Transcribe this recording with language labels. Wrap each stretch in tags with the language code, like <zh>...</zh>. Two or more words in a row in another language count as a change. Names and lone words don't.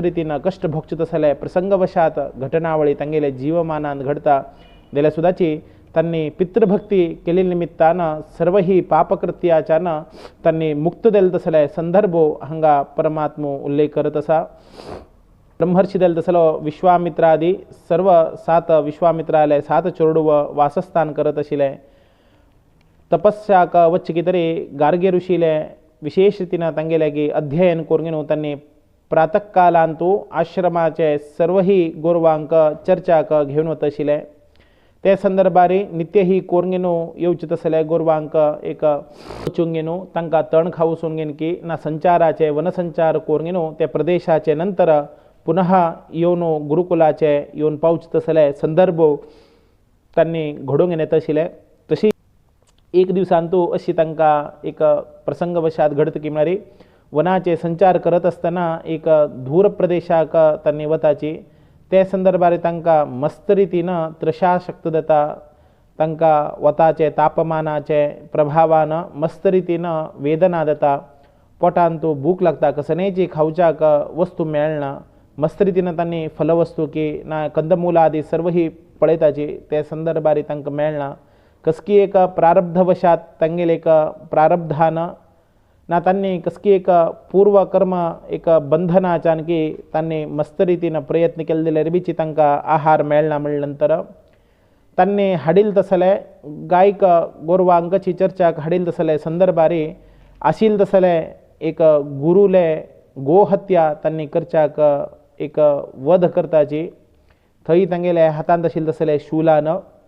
<kok>रीतीनं कष्ट भोगचित असले प्रसंगवशात घटनावळी तांगेले जीवमानांत घडता देल्या सुदाची त्यांनी पितृभक्ती केली निमित्तानं सर्व ही पापकृत्याच्यानं त्यांनी मुक्त देल तसले संदर्भो हंगा परमात्मा उल्लेख करत असा ब्रह्मर्षी देल तसलो विश्वामित्रादी सर्व 7 विश्वामित्रालय 7 चोरडुव वासस्थान करत अशिले तपस्याक वच्ची तरी गार्गे ऋषीले विशेष रीतीनं तांगेल्यागी अध्ययन करून त्यांनी प्रातःकालांतू आश्रमाचे सर्व ही गोरवांक चर्चाक घेऊन वत अशिले ते संदर्भारी नित्य ही कोरंगेनो येवचित असले गोरवांक एक चुंगेनो तांका तण खाऊ सोंगेन की ना संचाराचे वनसंचार कोरंगेनो त्या प्रदेशाचे नंतर पुनः येवनो गुरुकुलाचे येवन पावचित असले संदर्भ त्यांनी घडोवन येत आशिल्ले तशी एक दिवसांतू अशी तांका एक प्रसंगवशात घडत की म्हणारी वनाचे संचार करत असताना एक दूर प्रदेशाक त्यांनी वताची ते संदर्भात तांका मस्त रीतीनं त्रशाशक्त देता तांका वताचे तापमानाचे प्रभावानं मस्त रीतीनं वेदना देता पोटांतू भूक लागता कसनेची खावच्याक वस्तू मेळना मस्त रीतीनं त्यांनी फलवस्तू की ना कंदमूल आदी सर्व ही पळयताची ते संदर्भात तांकां मेळना कसकी एक प्रारब्धवशात तांगेले एक प्रारब्धानं ना त्यांनी कसकी एक पूर्वकर्म एक बंधनाच्यान की त्यांनी मस्त रीतीनं प्रयत्न केले दिले बीची तांकां आहार मेळना म्हणल्यानंतर त्यांनी हाडील तसले गायक गोरवांकची चर्चा हाडील तसले संदर्भारी आशील तसले एक गुरुले गोहत्या त्यांनी करच्याक एक वध करताची थंय तांगेले हातांत आशिल्ले तसले शूलानं</kok>